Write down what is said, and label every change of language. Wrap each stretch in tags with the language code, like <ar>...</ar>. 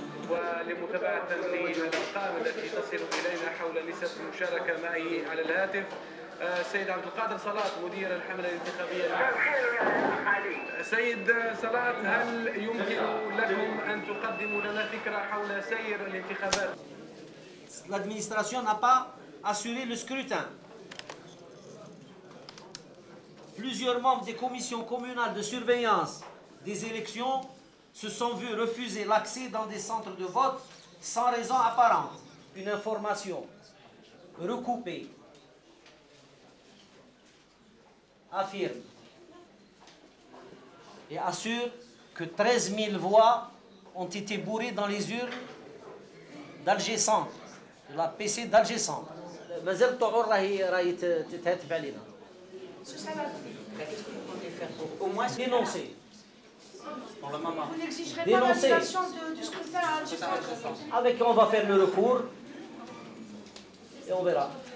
<ar>ولمتابعة للأرقام التي تصل إلينا حول نسب المشاركة معي على الهاتف السيد عبد القادر صلاة مدير الحملة الانتخابية. سيد صلاة، هل يمكن لكم أن تقدموا لنا فكرة حول سير الانتخابات؟</ar> <fr>L'administration n'a pas assuré le scrutin. Plusieurs membres des commissions communales de surveillance des élections se sont vus refuser l'accès dans des centres de vote sans raison apparente. Une information recoupée affirme et assure que 13 000 voix ont été bourrées dans les urnes d'Alger Centre, de la PC d'Alger Centre.</fr> <ar>مازال الطعون راهي تتهتف علينا.</ar> <fr>Au moins dénoncer. Vous n'exigerez pas l'annulation du scrutin à Alger Centre. Avec on va faire le recours et on verra.</fr>